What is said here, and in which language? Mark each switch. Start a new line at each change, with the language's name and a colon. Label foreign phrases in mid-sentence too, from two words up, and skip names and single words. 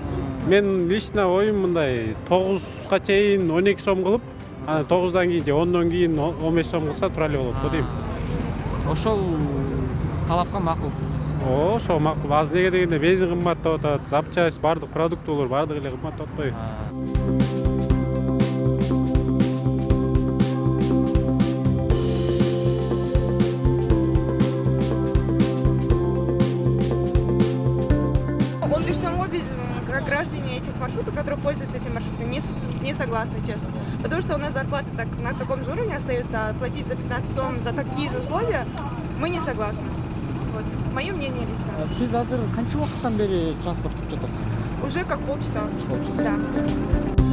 Kyrgyz: Мен лично оюм мындай 9га чейин 12 сом кылып, анан 9дан кийин же 10дон кийин 15 сом кылса тура эле болот го дейм. Ошол талапка макул. Ошо макул. Азыр неге дегенде бензин кымбаттап атат, запчасть, бардык продуктылар бардыгы эле кымбаттап атпайбы?
Russian: Без, как граждане этих маршрутов, которые пользуются этим маршрутом, не согласны, честно. Потому что у нас зарплата так, на таком же уровне остается, а платить за 15 сом за такие же условия мы не согласны. Вот. Мое мнение лично.
Kyrgyz: Сиз азыр канча убакыттан бери транспорт күтүп жатасыз?
Russian: Уже как полчаса. Полчаса. Да.